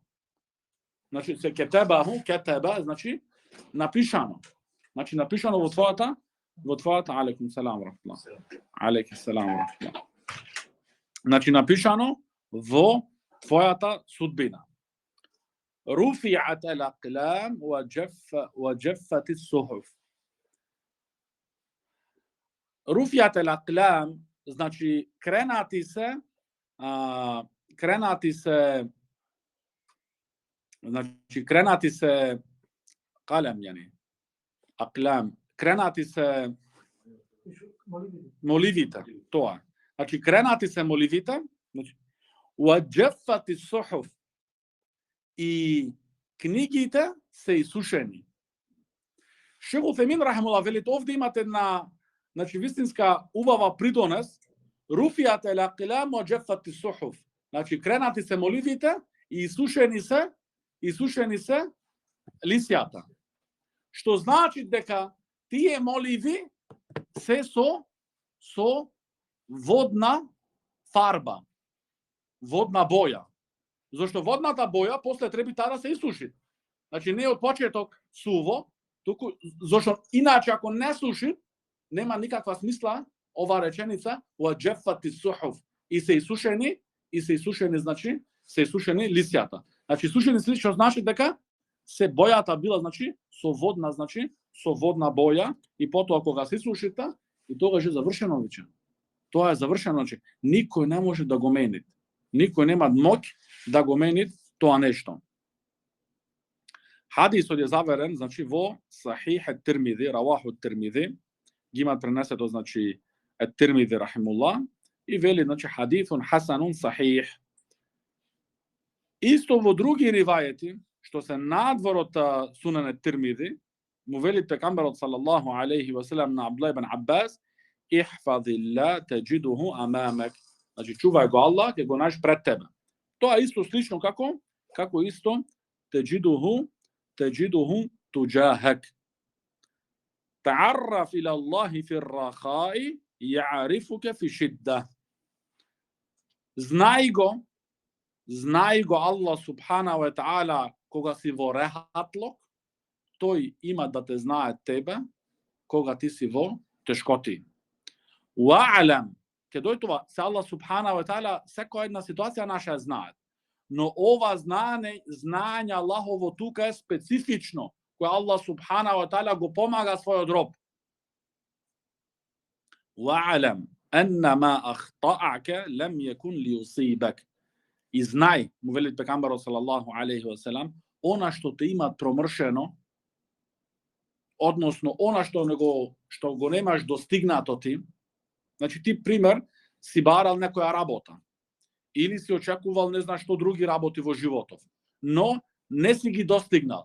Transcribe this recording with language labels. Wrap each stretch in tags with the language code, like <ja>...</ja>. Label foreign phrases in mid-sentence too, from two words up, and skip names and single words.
<mk>Значи се кетеба, значи напишано. Значи напишано во твојата</mk> <ar>عليكم السلام رحمة الله. عليكم السلام رحمة الله.</ar> <mk>Значи напишано во твојата судбина.</mk> <ar>رُفِعَتِ الْأَقْلَامُ وَجَفَّتِ الصُّحُفُ. رُفِعَتِ الْأَقْلَامُ,</ar> <mk>значи кренати се, значи кренати се калем,</mk> <ar>يعني أقلام,</ar> <mk>кренати се моливите, тоа. Значи кренати се моливите, значи</mk> <ar>وَجَفَّتِ الصُّحُفُ,</ar> <mk>и книгите се исушени. Шейх Утемин рахимахуллах вели, овде имате една, значи вистинска убава придонес,</mk> <ar>رُفِعَتِ الْأَقْلَامُ وَجَفَّتِ الصُّحُفُ.</ar> <mk>Значи кренати се моливите и исушени се лисјата. Што значи дека тие моливи се со водна фарба, водна боја. Зашто водната боја после треба таа да се исуши. Значи не од почеток суво, туку зашто иначе ако не суши, нема никаква смисла ова реченица</mk> <ar>وَجَفَّتِ الصُّحُفُ,</ar> <mk>и се исушени, значи се исушени лисјата. Значи сушени се, што значи дека се бојата била, значи со водна боја, и потоа кога се исушите, и тогаш е завршено веќе. Тоа е завршено, значи никој не може да го мени. Никој нема моќ да го мени тоа нешто. Хадисот е заверен, значи во Сахих ет-Тирмизи,</mk> <ar>رواه الترمذي,</ar> <mk>ги има пренесето, значи ет-Тирмизи рахимуллах, и вели, значи</mk> <ar>حديث حسن صحيح.</ar> <mk>Исто во други ривајети, што се надвор од Сунан ет-Тирмизи, му вели пегамберот</mk> <ar>صلى الله عليه وسلم</ar> <mk>на Абдулlah ибн Аббас:</mk> <ar>"احفظ الله تجده أمامك."</ar> <mk>Значи чувај го Аллах, ќе го најдеш пред тебе. Тоа исто слично како исто</mk> <ar>تجده تجاهك. تعرف إلى الله في الرخاء يعرفك في الشدة.</ar> <mk>Знај го</mk> <ar>الله سبحانه وتعالى</ar> <mk>кога си во рехатлок, тој има да те знае тебе кога ти си во тешкоти. Wa'lam, ке дој тоа, се</mk> <ar>الله سبحانه وتعالى</ar> <mk>секоја една ситуација наша ја знае. Но ова знаење Аллахово тука е специфично, кој</mk> <ar>الله سبحانه وتعالى</ar> <mk>го помага својот роб.</mk> <ar>واعلم أن ما أخطأك لم يكن ليصيبك.</ar> <mk>И знај, му вели пегамберот</mk> <ar>صلى الله عليه وسلم,</ar> <mk>она што те има промршено, односно она што го немаш достигнато ти. Значи ти пример си барал некоја работа или си очекувал не знаш што други работи во животов, но не си ги достигнал.</mk>